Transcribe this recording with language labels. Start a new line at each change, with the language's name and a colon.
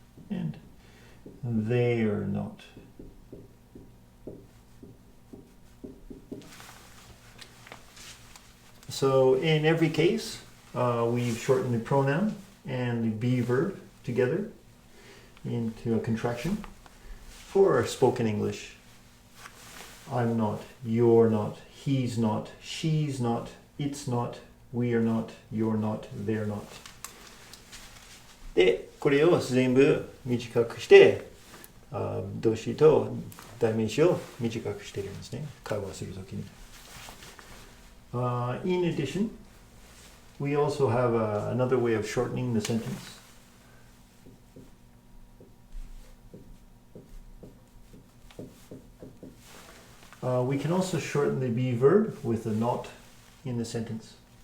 English: And they're not.So in every case, we've shortened the pronoun and the be verb together into a contraction for our spoken English. I'm not, you're not, he's not, she's not, it's not, we are not, you're not, they're not.
Japanese: で、これを全部短くして動詞と代名詞を短くしているんですね。会話するときに。
English: In addition, we also have another way of shortening the sentence. We can also shorten the be verb with a not in the sentence.